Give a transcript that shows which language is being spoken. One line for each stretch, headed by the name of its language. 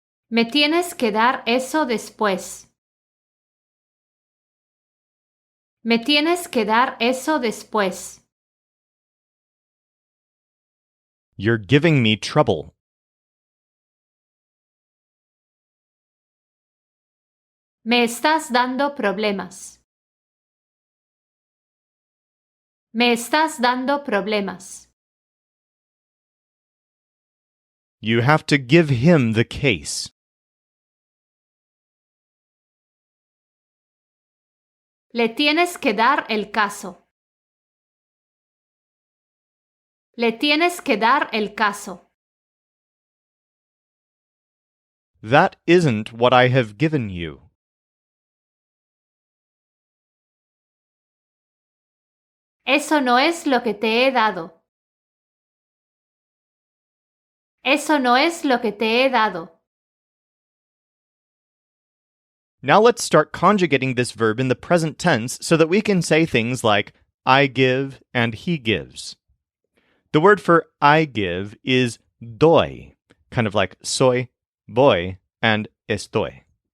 Spanish: Me tienes que dar eso después. Me tienes que dar eso después.
English: You're giving me trouble.
Spanish: Me estás dando problemas. Me estás dando problemas.
English: You have to give him the case.
Spanish: Le tienes que dar el caso. Le tienes que dar el caso.
English: That isn't what I have given you.
Spanish: Eso no es lo que te he dado. Eso no es lo que te he dado.
English: Now let's start conjugating this verb in the present tense so that we can say things like I give and he gives. The word for I give is doy, kind of like soy, voy, and estoy.